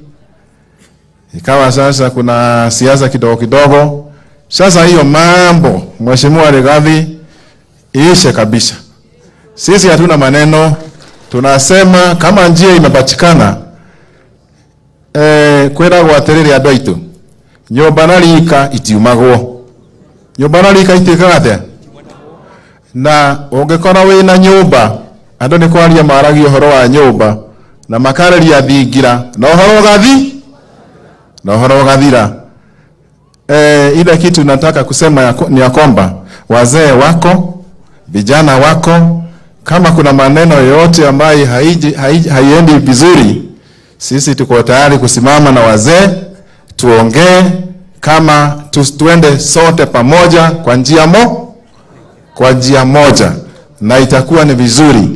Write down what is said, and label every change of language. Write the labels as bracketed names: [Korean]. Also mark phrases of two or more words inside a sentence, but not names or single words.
[Swahili] Ikawa sasa kuna siasa kidogo. Sasa hiyo mambo mheshimiwa Rigathi iishe kabisa. Sisi hatuna maneno. Tunasema kama njia imepatikana, kwenda [Kikuyu] gwaterere andũ aitũ, nyũmba na rika itiumagwo. Nyũmba na rika itikagate. Na ũngĩkorwo wĩna nyũmba, andũ nĩ kwaria maragia ũhoro wa nyũmba na makareria thingira, na ũhoro ũgathira. [Swahili] Ile kitu nataka kusema ni ya kwamba wazee wako, vijana wako, kama kuna maneno yote ambayo haiendi vizuri, sisi tuko tayari kusimama na wazee, tuongee kama tuende sote pamoja kwa njia moja, na itakuwa ni vizuri.